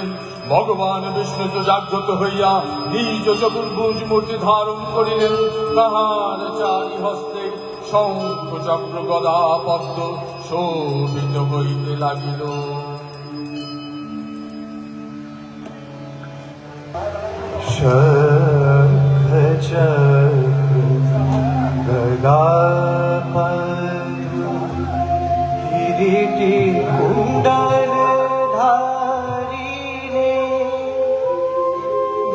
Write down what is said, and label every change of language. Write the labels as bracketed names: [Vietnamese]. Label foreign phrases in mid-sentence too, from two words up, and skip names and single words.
[Bangla] ভগবান বিষ্ণু জাগ্রত হইয়া নিজ চতুর্ভুজ মূর্তি ধারণ করিলেন। তাহার চারি হস্তে শঙ্খ চক্র গদা পদ্ম শোভিত হইতে লাগিল। [Hindi] शंख चक्र गदा पद्म किरीटी कुंडल धारी रे